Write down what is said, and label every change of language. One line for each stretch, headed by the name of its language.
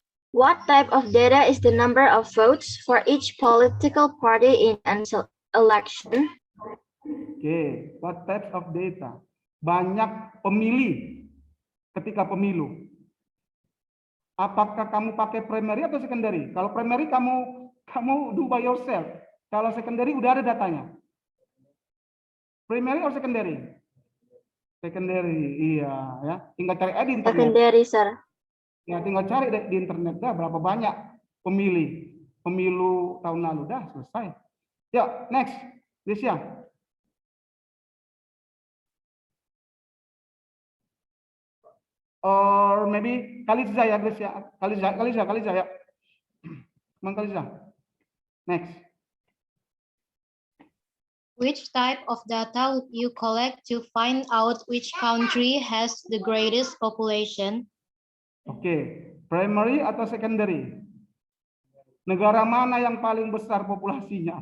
English: What type of data is the number of votes for each political party in an election? Oke, what types of data?
Indonesian: Banyak pemilih ketika pemilu. Apakah kamu pakai primary atau secondary? Kalau primary kamu
English: do by yourself.
Indonesian: Kalau secondary udah ada datanya.
English: Primary or secondary?
Indonesian: Secondary, iya ya. Tinggal cari di internet.
English: Secondary, sir.
Indonesian: Ya, tinggal cari di internet dah berapa banyak pemilih pemilu tahun lalu dah selesai.
English: Ya, next, Gracia. Or maybe Kaliza ya, Gracia. Kaliza ya. Mang Kaliza. Next. Which type of data would you collect to find out which country has the greatest population?
Indonesian: Oke, primary atau secondary? Negara mana yang paling besar populasinya?